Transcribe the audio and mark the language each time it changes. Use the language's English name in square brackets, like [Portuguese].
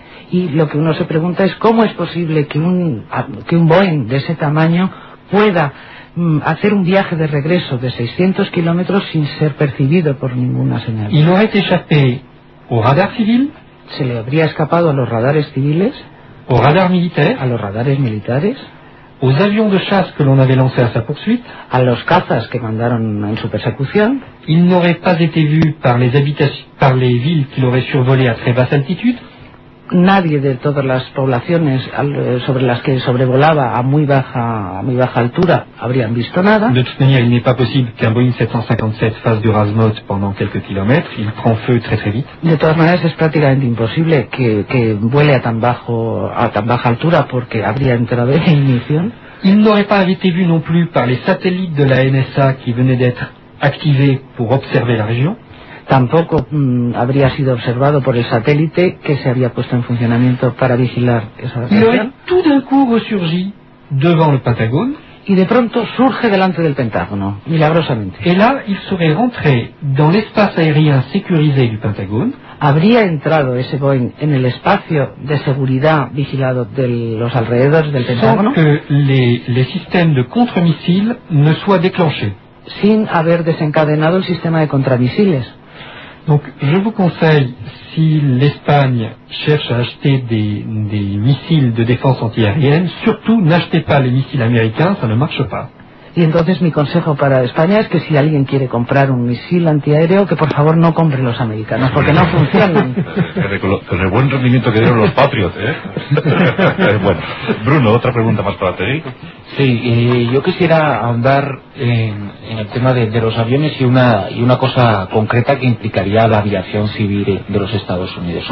[Spanish] Y lo que uno se pregunta es cómo es posible que un Boeing de ese tamaño pueda hacer un viaje de regreso de 600 kilómetros sin ser percibido por ninguna señal. ¿Y no ha echado radar civil? ¿Se le habría escapado a los radares civiles? ¿O radar militar? ¿A los radares militares? [French] ¿Aux avions de chasse que l'on avait lancé à sa poursuite? [Spanish] ¿A los cazas que mandaron en su persecución? [French] ¿Il n'aurait pas été vu par les villes qu'il aurait survolé à très basse altitude? [Spanish] Nadie de todas las poblaciones sobre las que sobrevolaba a muy baja altura habrían visto nada. [French] De toute manière, il n'est pas possible qu'un Boeing 757 fasse du rasemote pendant quelques kilomètres. Il prend feu très très vite. [Spanish] De todas maneras, es prácticamente imposible que vuele a tan baja altura porque habría entrado en ignición. [French] Il n'aurait pas été vu non plus par les satellites de la NSA qui venaient d'être activés pour observer la région. [Spanish] Tampoco habría sido observado por el satélite que se había puesto en funcionamiento para vigilar esa región. Pero [French] tout d'un coup resurgit devant le Pentagone. [Spanish] Y de pronto surge delante del Pentágono, milagrosamente. [French] Et là, il serait rentré dans l'espace aérien sécurisé du Pentagone. [Spanish] Habría entrado ese Boeing en el espacio de seguridad vigilado de los alrededores del Pentágono. [French] Sans que les systèmes de contre-missiles ne soient déclenchés. [Spanish] Sin haber desencadenado el sistema de contramisiles. [French] Donc, je vous conseille, si l'Espagne cherche à acheter des missiles de défense antiaérienne, surtout n'achetez pas les missiles américains, ça ne marche pas. [Spanish] Y entonces mi consejo para España es que si alguien quiere comprar un misil antiaéreo, que por favor no compre los americanos, porque no funcionan. Con el buen rendimiento que dieron los Patriots, ¿eh? Bueno, Bruno, otra pregunta más para ti. Sí, yo quisiera ahondar en el tema de los aviones y una cosa concreta que implicaría la aviación civil de los Estados Unidos.